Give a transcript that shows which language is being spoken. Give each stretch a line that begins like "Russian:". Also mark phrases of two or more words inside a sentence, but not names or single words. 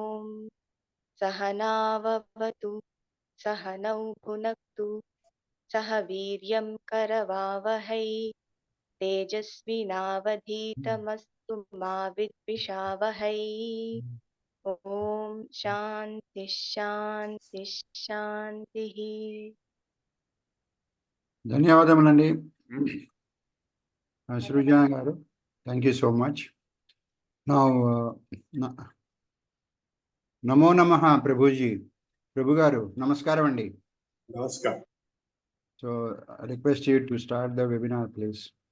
Sanskrit: सहनाववतु सहनौ भुनक्तु सह वीर्यं करवावहै तेजस्विनावधीतमस्तु मा विद्विषावहै ॐ शान्तिः शान्तिः शान्तिः
Telugu: ధన్యవాదములండి సృజన గారు.
English: Thank you so much. Now
Sanskrit: నమో నమః ప్రభుజీ.
Telugu: ప్రభు గారు నమస్కారం అండి. Namaskar.
English: So request you to start the webinar please.